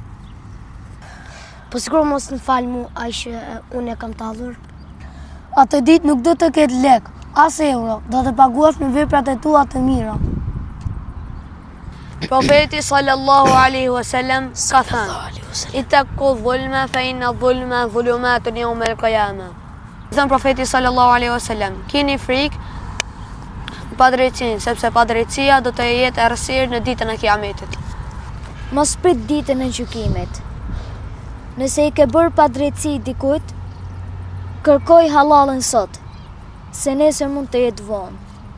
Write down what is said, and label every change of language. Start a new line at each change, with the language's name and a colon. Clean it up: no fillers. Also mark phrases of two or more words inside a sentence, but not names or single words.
Albanian: Po sikur mos më fal mu ai që unë e kam tallur. Atë ditë nuk do të ketë lek, as euro, do të paguash me veprat e tua të mira. Profeti
Arabic: صلى الله عليه وسلم
Albanian: ka thënë:
Arabic: "اتقوا الظلم فإن الظلم ظلمات يوم القيامة."
Albanian: Thënë profeti
Arabic: صلى الله عليه وسلم:
Albanian: "Keni frikë padrejtësinë, sepse padrejtësia do të jetë errësirë në ditën e Kiametit." Mos prit ditën e gjykimit. Nëse i ke bërë padrejtësi dikujt, kërkoj halallën sot, se nesër mund të jetë vonë.